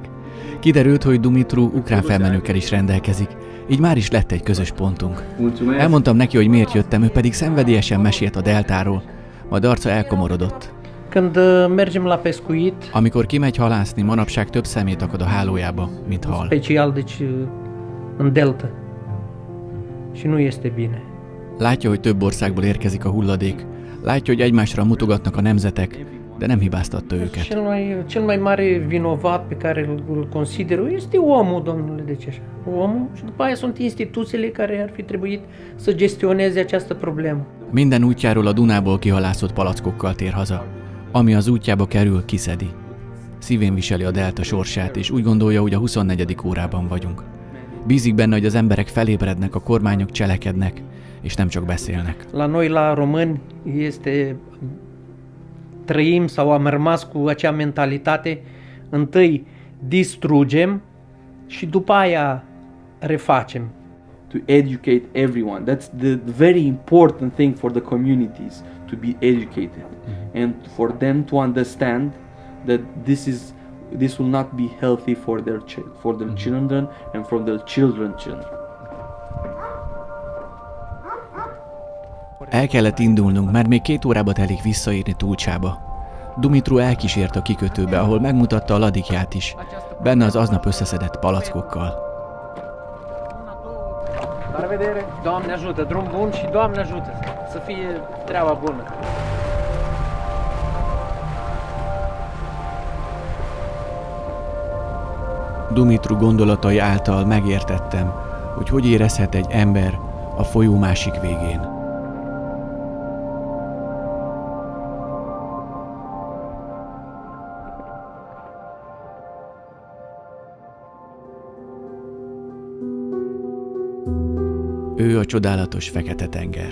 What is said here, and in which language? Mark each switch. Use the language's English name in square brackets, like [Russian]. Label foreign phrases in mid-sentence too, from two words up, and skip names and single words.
[Hungarian] Kiderült, hogy Dumitru ukrán felmenőkkel is rendelkezik, így már is lett egy közös pontunk. Elmondtam neki, hogy miért jöttem, ő pedig szenvedélyesen mesélt a deltáról, majd arca elkomorodott. Amikor kimegy halászni, manapság több szemét akad a hálójába, mint hal. [Romanian] Special, deci în delta. Și nu este bine. [Hungarian] Látja, hogy több országból érkezik a hulladék, látja, hogy egymásra mutogatnak a nemzetek, de nem hibáztatta őket. [Romanian] Cel mai mare vinovat pe care îl consider este omul, domnule, de ce așa? Omul și după aia sunt instituțiile care ar fi trebuit să gestioneze această problemă. [Hungarian] Minden útjáról a Dunából kihalászott palackokkal tér haza. Ami az útjába kerül, kiszedi. Szívén viseli a delta sorsát, és úgy gondolja, hogy a 24. órában vagyunk. Bízik benne, hogy az emberek felébrednek, a kormányok cselekednek, és nem csak beszélnek. [Romanian] La noi, la români, trăim sau am rămas cu acea mentalitate, întâi distrugem și după aia refacem. [English] To educate everyone. That's the very important thing for the communities, to be educated, and for them to understand that this will not be healthy for their children and for their children. [Hungarian] El kellett indulnunk, mert még 2 órába telik visszaérni Tulcsába. Dumitru elkísért a kikötőbe, ahol megmutatta a ladikját is, benne az aznap összeszedett palackokkal. [Romanian] La revedere! Doamne ajută, drum bun și Doamne ajută să fie treaba bună! [Hungarian] Dumitru gondolatai által megértettem, hogy érezhet egy ember a folyó másik végén. Ő a csodálatos Fekete-tenger.